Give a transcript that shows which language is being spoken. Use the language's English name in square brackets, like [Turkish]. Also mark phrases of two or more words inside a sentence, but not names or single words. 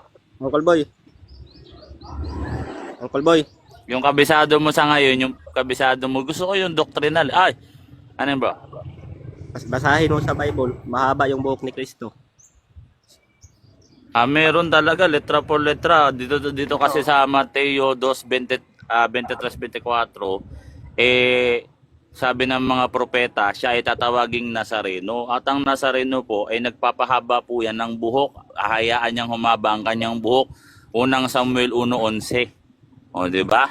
[Filipino] Uncle Boy. Yung kabisado mo sa ngayon, yung kabisado mo, gusto ko yung doctrinal. Ay, ano yun, bro? Basahin mo sa Bible, mahaba yung buhok ni Kristo. Meron talaga, [Spanish] letra por letra. [Filipino] Dito kasi sa Mateo 2:23-24, sabi ng mga propeta, siya ay tatawaging Nazareno. At ang Nazareno po ay nagpapahaba po yan ng buhok. Ahayaan niyang humaba ang kanyang buhok. Unang Samuel 1:11. O, di ba?